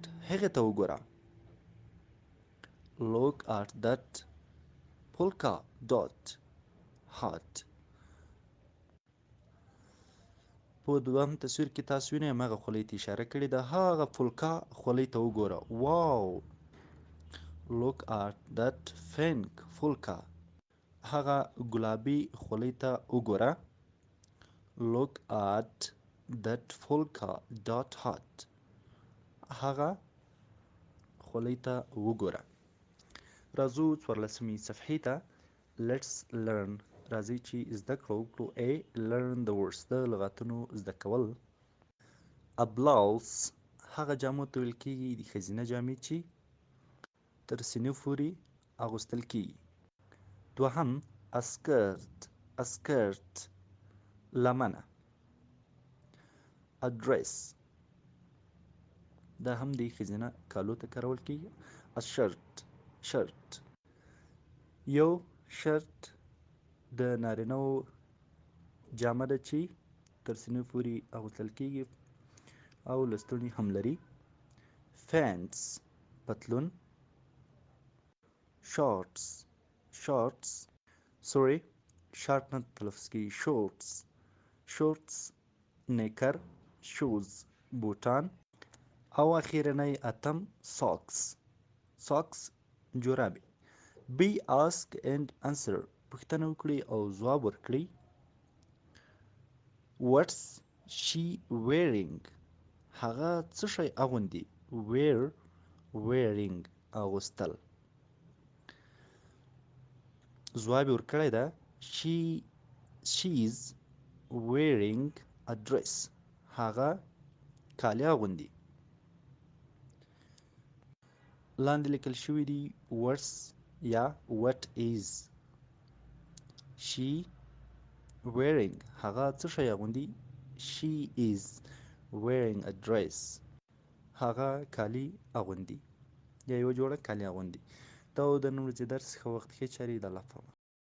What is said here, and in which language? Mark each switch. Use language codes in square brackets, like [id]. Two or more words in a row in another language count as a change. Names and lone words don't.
[ps] هغې ته وګوره. [en] look at that polka dot hat. [ps] په دوهم تصویر کې تاسو وینئ هماغه خولۍ ته اشاره کړې ده، هغه پولکا خولۍ ته وګوره. [en] واو. look at that pink polka. [ps] هغه ګلابي خولۍ ته وګوره. [en] look at that polka dot hat. [ps] هغه خولۍ ته وګوره. راځو 14مې صفحې ته. [en] let's learn. [ps] راځئ چې زده کړه وکړو. [en] A learn the words. [ps] د لغاتونو زده کول. [en] a blouse [ps] هغه جامو ته ویل کېږي، د ښځینه جامې چې تر سینې پورې اغوستل کېږي. دوهم [en] a skirt [ps] لمنه. [en] a dress [ps] دا هم د ښځینه کالو ته کارول کېږي. [en] a shirt [ps] یو شرط د نارینه‌وو جامه ده چې تر سینې پورې اغوستل کېږي او لستوڼي هم لري. pants پتلون. shorts شارټ نه تلفظ کېږي، shorts نیکر. shoes بوټان. او اخیرنی اتم socks جورابې. [en] be ask and answer [ps] پوښتنه وکړئ او ځواب ورکړئ. [en] what's she wearing؟ [ps] هغه څه شی اغوندي؟ wearing اغوستل. ځواب یې ورکړی ده [en] she's wearing a dress. [ps] هغه کالي اغوندي. لاندې لیکل شوي دي words یا [en] what is. she wearing [ps] هغه څه شی اغوندي. [en] she is wearing a dress. [ps] هغه کالي اغوندي یا یوه جوړه کالي اغوندي. دا و د نن ورځې درس. ښه وخت ښې چارې. د الله په امان.